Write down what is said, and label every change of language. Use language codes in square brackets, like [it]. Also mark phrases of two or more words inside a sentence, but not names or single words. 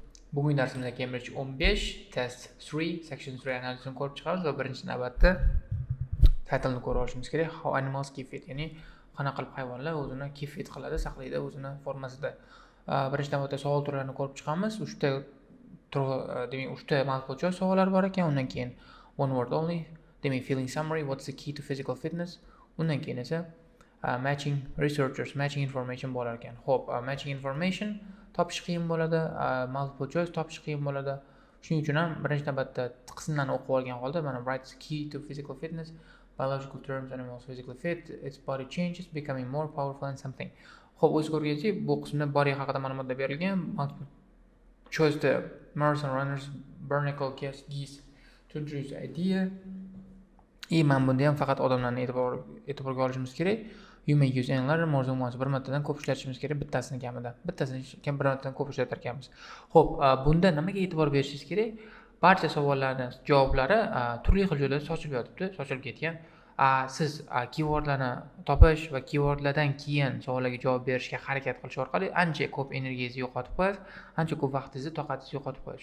[uz] Bugungi darsimizda Cambridge 15, test 3, section 3 analizini ko'rib chiqamiz va birinchi navbatda titlni ko'rib olishimiz kerak. [en] How animals keep fit, [uz] ya'ni qanaqa qilib hayvonlar o'zini [en] keep fit [uz] qiladi, saqlaydi o'zini formasida. Birinchi navbatda savol turlarini ko'rib chiqamiz. 3ta multiple savollar bor ekan. Undan keyin [en] one word only, [uz] demak [en] feeling summary, what's the key to physical fitness. [uz] Undan keyin esa [en] matching researchers, matching information [uz] bo'lar ekan. Xo'p, [en] matching information [uz] topish qiyin bo'ladi, [en] multiple choice [uz] topish qiyin bo'ladi. Shuning uchun ham birinchi navbatda qismlarni o'qib olgan holda mana [en] write key to physical fitness, biological terms, animals physically fit, its body changes, becoming more powerful and something. [uz] Xo'p, o'z ko'rganingizdek, bu qismda body haqida ma'lumotlar berilgan. [en] Multiple choice'da marathon runners, barnacle geese to introduce idea. [uz] Men bunda ham faqat odamlarni e'tiborga olishimiz kerak. [en] You may use animal more than once. [uz] Bir martadan ko'p ishlatishimiz kerak, bittasini kamida. Bittasini bir martadan ko'p ishlatar ekanmiz. Xo'p, bunda nimaga e'tibor berishingiz kerak? Barcha savollarning javoblari turli xil yo'lda sochilib yotibdi, sochilib ketgan. Siz keywordlarni topish va keywordlardan keyin savollarga javob berishga harakat qilish orqali ancha ko'p energiyangizni yo'qotib qo'yasiz, ancha ko'p vaqtingizni, toqatingizni yo'qotib qo'yasiz.